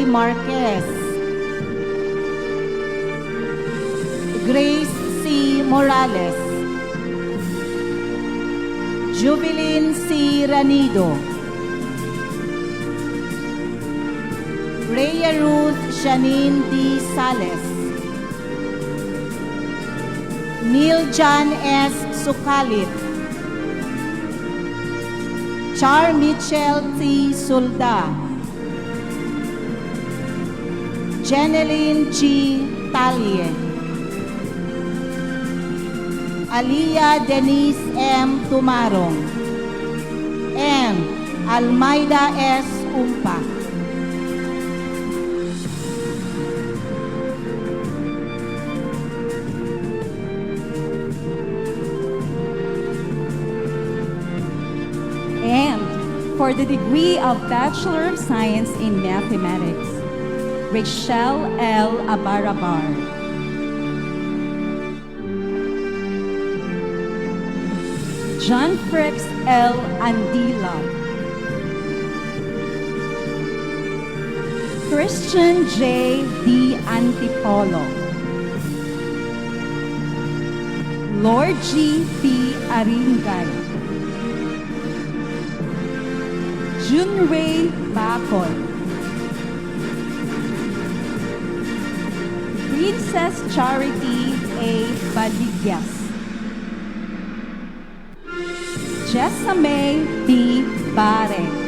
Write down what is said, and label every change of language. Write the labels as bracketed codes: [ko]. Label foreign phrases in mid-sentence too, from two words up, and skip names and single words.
[en] Marquez, Grace C. Morales, Jubilin C. Ranido, Rhea Ruth Shanine D. Sales, Neil John S. Sukalit, Char Mitchell T. Sulda, Jeneline G. Talye, Aliyah Denise M. Tumarong, and Almaida S. Umpa. And for the degree of Bachelor of Science in Mathematics, Rachel L. Abarabar. John Fricks L. Andila. Christian J. D. Antipolo. Lord G. P. Aringay. Junray Bacol. Princess Charity A. Baligyas. Jessame B. Bare.